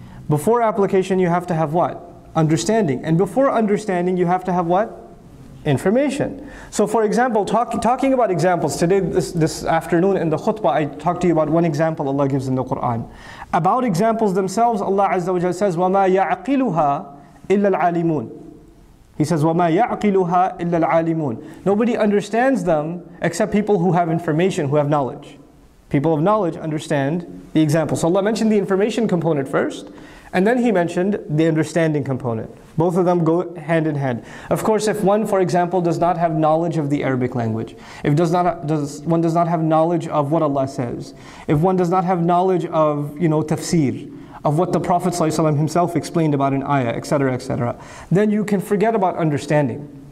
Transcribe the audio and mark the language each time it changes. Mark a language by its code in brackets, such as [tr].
[en] Before application, you have to have what? Understanding. And before understanding, you have to have what? information. So for example, talking about examples, today, this afternoon in the khutbah, I talked to you about one example Allah gives in the Quran. About examples themselves, Allah Azza wa Jalla says, [ar] وَمَا يَعْقِلُهَا إِلَّا الْعَالِمُونَ. [en] He says, [ar] وَمَا يَعْقِلُهَا إِلَّا الْعَالِمُونَ. [en] Nobody understands them except people who have information, who have knowledge. People of knowledge understand the example. So Allah mentioned the information component first, and then He mentioned the understanding component. Both of them go hand in hand. Of course, if one, for example, does not have knowledge of the Arabic language, if one does not have knowledge of what Allah says, if one does not have knowledge of, tafsir, of what the Prophet ﷺ himself explained about an ayah, etc., etc., then you can forget about understanding.